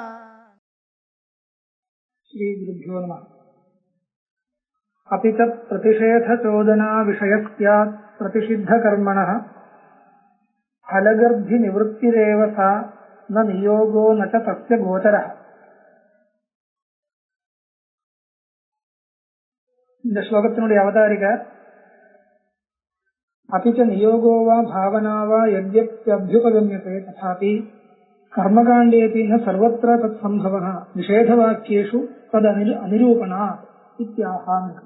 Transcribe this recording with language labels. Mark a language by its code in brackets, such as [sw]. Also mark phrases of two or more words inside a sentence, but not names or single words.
[sa] श्रीगुरुभ्यो नमः। अपि च प्रतिषेधचोदना विषयस्यात् प्रतिषिद्धकर्मणः फलगर्भिनिवृत्तिरेव सा न नियोगो न च तस्य गोचरः. [ta] இந்த ஸ்லோகத்தினுடைய [sa] अवतारिका अपि च नियोगो वा भावना वा यद्यप्यभ्युपगम्यते तथापि कर्मकाण्डेऽपि न सर्वत्र तत् सम्भवः निषेधवाक्येषु तत् अनिरूपणात् इत्याह.